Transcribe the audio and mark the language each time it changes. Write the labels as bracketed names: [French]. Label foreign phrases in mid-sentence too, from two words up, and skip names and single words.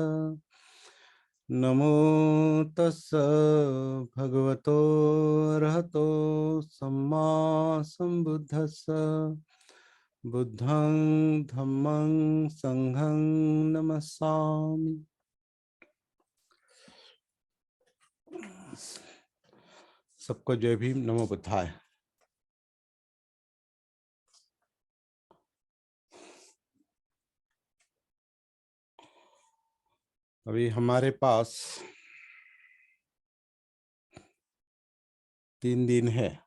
[Pali] नमो तस्स भगवतो अरहतो सम्मा संबुद्धस्स। बुद्धं धम्मं संघं नमस्सामि। [Hindi] सबको जय भीम, [Pali] नमो बुद्धाय। [Hindi] अभी हमारे पास 3 दिन है।